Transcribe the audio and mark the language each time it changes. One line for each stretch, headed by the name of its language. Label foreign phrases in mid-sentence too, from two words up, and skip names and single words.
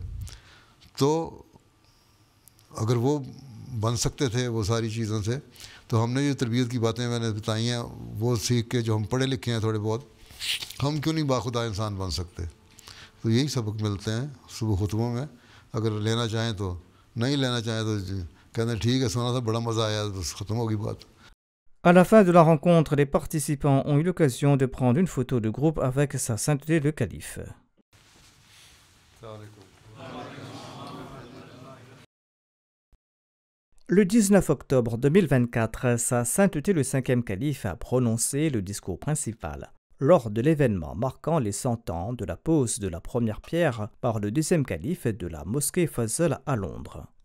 Urdu: تو اگر وہ بن سکتے تھے وہ ساری چیزوں سے، تو ہم نے جو تربیت کی باتیں میں نے بتائی ہیں وہ سیکھ کے جو ہم پڑھے لکھے ہیں تھوڑے بہت، ہم کیوں نہیں باخدا انسان بن سکتے؟ تو یہی سبق ملتے ہیں صبح خطبوں میں. اگر لینا چاہیں تو، نہیں لینا چاہیں تو کہتے ہیں ٹھیک ہے سنا تھا بڑا مزہ آیا، بس ختم ہوگی بات.
French: À la fin de la rencontre, les participants ont eu l'occasion de prendre une photo de groupe avec Sa Sainteté le Calife. Le 19 octobre 2024, Sa Sainteté le 5e Calife a prononcé le discours principal lors de l'événement marquant les 100 ans de la pose de la première pierre par le 10e calife de la mosquée Fazl à Londres.